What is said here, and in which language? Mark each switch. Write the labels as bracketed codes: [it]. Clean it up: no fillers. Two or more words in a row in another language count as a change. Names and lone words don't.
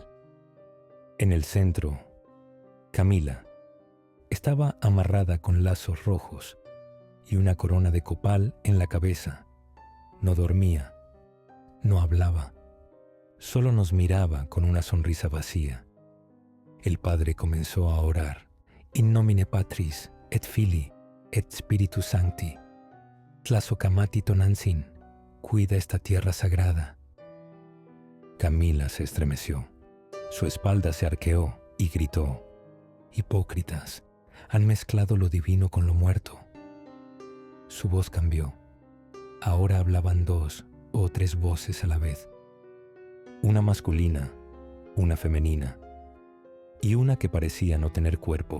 [es] En el centro, Camila estaba amarrada con lazos rojos y una corona de copal en la cabeza. No dormía, no hablaba, solo nos miraba con una sonrisa vacía. El padre comenzó a orar, [la] In nomine Patris et Filii et Spiritus Sancti, [nah] Tlazocamati Tonantzin, [es] cuida esta tierra sagrada. Camila se estremeció, su espalda se arqueó y gritó: «Hipócritas, han mezclado lo divino con lo muerto». Su voz cambió. Ahora hablaban 2 o 3 voces a la vez, una masculina, una femenina, y una que parecía no tener cuerpo.